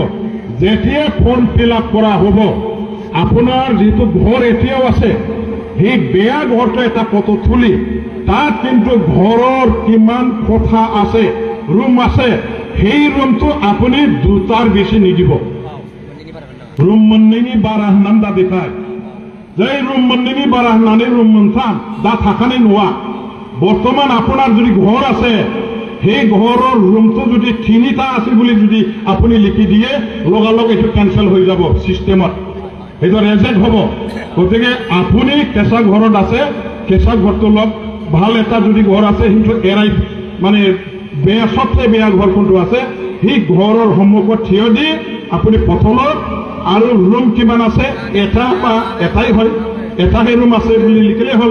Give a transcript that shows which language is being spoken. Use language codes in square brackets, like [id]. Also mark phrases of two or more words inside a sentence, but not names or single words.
[as] যেতিয়া ফৰ্ম ফিল আপ কৰা হ'ব, আপোনাৰ যিটো ঘৰ এতিয়াও আছে, সেই বেয়া ঘৰটো এটা ফটো তুলি তাত কিন্তু ঘৰৰ কিমান কোঠা আছে, ৰুম আছে, সেই ৰুমটো আপুনি দুটাৰ বেছি নিদিব। [brx] ৰুম मोननैनि बारा होननानै दा देखाय, जै ৰুম मोननैनि बारा होननानै ৰুम मोनथाम दा थाखानाय नङा। [as] বৰ্তমান আপোনাৰ যদি ঘৰ আছে, সেই ঘৰৰ ৰুমটো যদি তিনিটা আছে বুলি যদি আপুনি লিখি দিয়ে, লগালগ এইটো কেনচেল হৈ যাব চিষ্টেমত, এইটো ৰেজেক্ট হ'ব। গতিকে আপুনি কেঁচা ঘৰত আছে, কেঁচা ঘৰটো লওক। ভাল এটা যদি ঘৰ আছে, সেইটো এৰাই মানে বেয়া সবচে বেয়া ঘৰ কোনটো আছে, সেই ঘৰৰ সন্মুখত থিয় দি আপুনি পথলত আৰু ৰুম কিমান আছে, এটা বা এটাই হয়, এটাহে ৰুম আছে বুলি লিখিলে হ'ল।